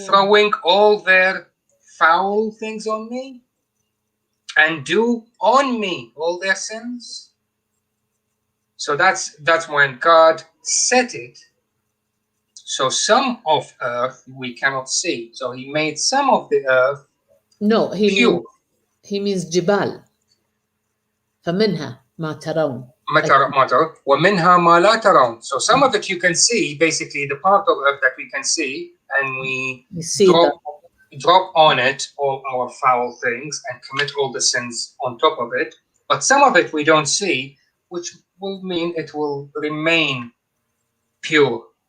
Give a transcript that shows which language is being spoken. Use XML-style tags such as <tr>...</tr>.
<en>throwing all their foul things on me and do on me all their sins? So that's when God set it. So some of earth we cannot see. So he made some of the earth no, pure. he means</en> <ar>جبال فمنها ما ترون. Matter, وَمِنْهَا مَا لَا تَرَوْنَ.</ar> <en>So some of it you can see, basically the part of earth that we can see, and we You see that. drop on it all our foul things and commit all the sins on top of it. But some of it we don't see, which will mean it will remain pure.</en>